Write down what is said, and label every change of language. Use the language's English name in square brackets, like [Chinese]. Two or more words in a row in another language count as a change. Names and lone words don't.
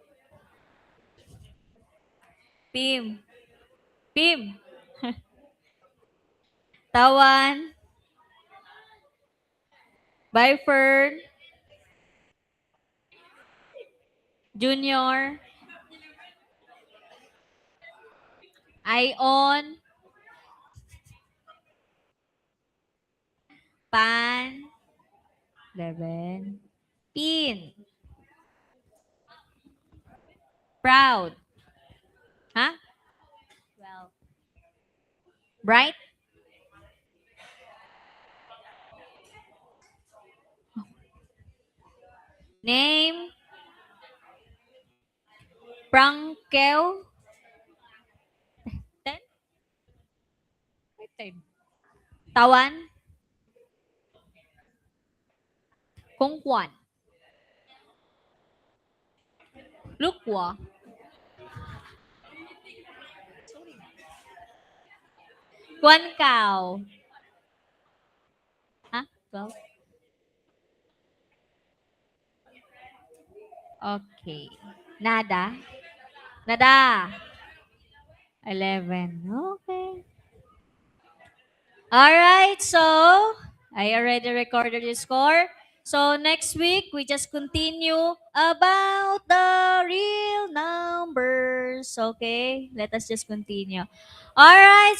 [English] Pim. Pim. Tawan. Byford. Junior. Ion. Pan. 11. Pin. Proud. Huh? 12. Bright. Name. Prangkel. 10. 10. Tawan. Kung Kwan. Lukwa. Kwan Kao. Huh? 12. Okay. Nada. Nada. 11. Okay. All right. So, I already recorded the score. So, next week, we just continue about the real numbers. Okay? Let us just continue. All right.